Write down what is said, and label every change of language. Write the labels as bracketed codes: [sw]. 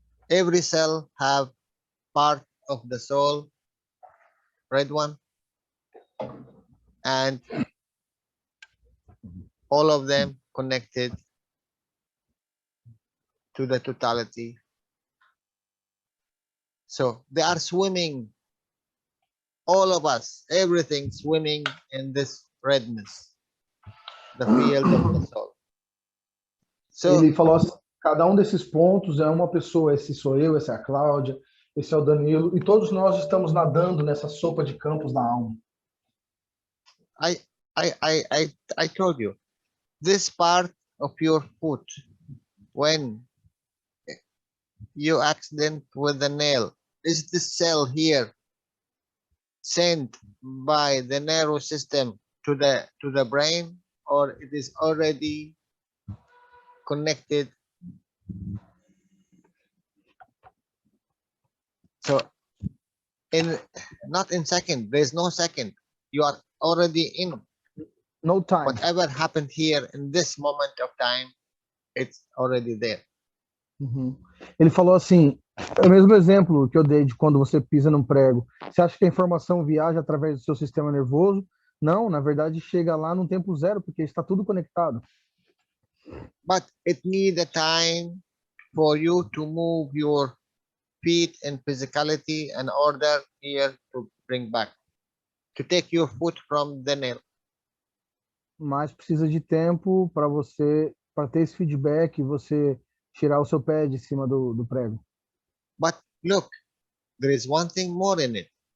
[en] Every cell have part of the soul, red one, and all of them connected to the totality. So they are swimming, all of us, everything swimming in this redness, the field of the soul. So, [pt] ele falou assim, cada um desses pontos é uma pessoa, esse sou eu, essa é a Cláudia, esse é o Danilo, e todos nós estamos nadando nessa sopa de campos da alma. [en] I told you, this part of your foot, when you accident with the nail, is this cell here sent by the nervous system to the brain, or it is already connected? So not in second, there's no second, you are already in. No time. Whatever happened here in this moment of time, it's already there. Uhum. [pt] Ele falou assim, é o mesmo exemplo que eu dei de quando você pisa num prego. Você acha que a informação viaja através do seu sistema nervoso? Não, na verdade chega lá num tempo zero, porque está tudo conectado. [en] But it needs a time for you to move your feet and physicality and order here to bring back, to take your foot from the nail. [pt] Mas precisa de tempo para você, para ter esse feedback e você tirar o seu pé de cima do prego. [en] But look, there is one thing more in it.